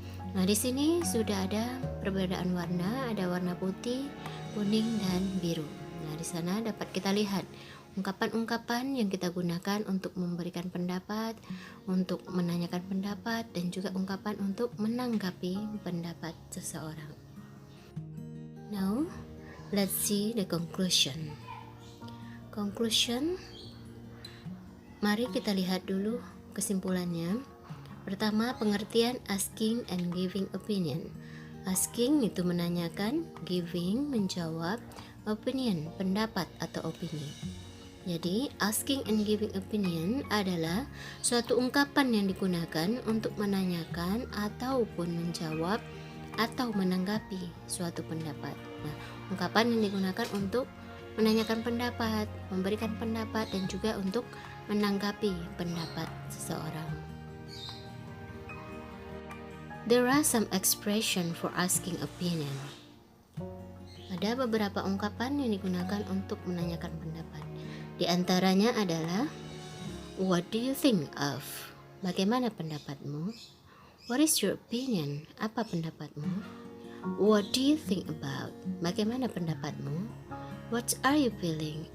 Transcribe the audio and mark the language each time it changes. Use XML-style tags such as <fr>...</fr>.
<id>Nah, di sini sudah ada perbedaan warna, ada warna putih, kuning, dan biru. Nah, di sana dapat kita lihat ungkapan-ungkapan yang kita gunakan untuk memberikan pendapat, untuk menanyakan pendapat, dan juga ungkapan untuk menanggapi pendapat seseorang.</id> <en>Now, let's see the conclusion. Conclusion,</en> <id>mari kita lihat dulu kesimpulannya. Pertama, pengertian</id> <en>asking and giving opinion.</en> <id>Asking itu menanyakan, giving menjawab, opinion pendapat atau opini. Jadi,</id> <en>asking and giving opinion</en> <id>adalah suatu ungkapan yang digunakan untuk menanyakan ataupun menjawab atau menanggapi suatu pendapat. Nah, ungkapan yang digunakan untuk menanyakan pendapat, memberikan pendapat, dan juga untuk menanggapi pendapat seseorang.</id> <en>There are some expression for asking opinion.</en> <id>Ada beberapa ungkapan yang digunakan untuk menanyakan pendapat. Di antaranya adalah</id> <en>what do you think of?</en> <id>Bagaimana pendapatmu?</id> <en>What is your opinion?</en> <id>Apa pendapatmu?</id> <en>What do you think about?</en> <id>Bagaimana pendapatmu?</id> <en>What are you feeling?</en>